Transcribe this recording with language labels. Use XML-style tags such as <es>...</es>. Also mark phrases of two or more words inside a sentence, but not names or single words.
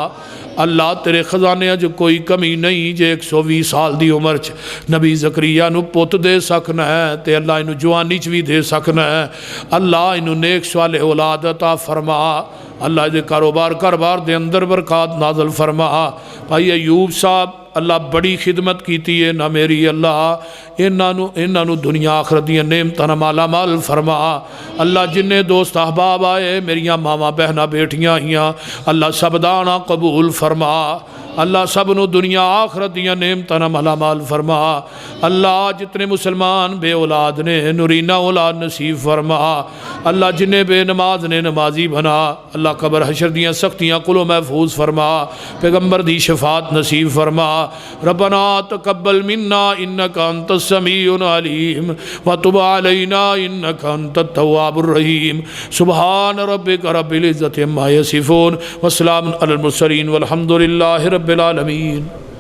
<pa>اللہ تیرے خزانے جو کوئی کمی نہیں جے 120 سال دی عمر چ نبی زکریا نو پوت دے سکنا ہے تے اللہ انہوں جوانی چ بھی دے سکنا ہے اللہ انہوں نے ایک سوال اولاد عطا فرما اللہ دے کاروبار دے اندر برکات نازل فرما بھائی ایوب صاحب اللہ بڑی خدمت کیتی ہے نہ میری اللہ انہوں دنیا آخرت دیاں نعمتاں مالا مال فرما اللہ جنہیں دوست احباب آئے میریاں ماما بہنا بیٹیاں ہیاں اللہ سب دانا قبول فرما اللہ سب نو دنیا آخرت دیاں نعمتاں مالا مال فرما اللہ جتنے مسلمان بے اولاد نے نورینہ اولاد نصیب فرما اللہ جنہیں بے نماز نے نمازی بنا اللہ قبر حشر دیاں سختیاں قلو محفوظ فرما پیغمبر دی شفاعت نصیب فرما</pa> <ar>ربنا تقبل منا انک انت السمیع العلیم وتب علینا انک انت التواب الرحیم سبحان ربک رب العزت عما یصفون وسلام علی المرسلین والحمد للہ رب العالمین</ar>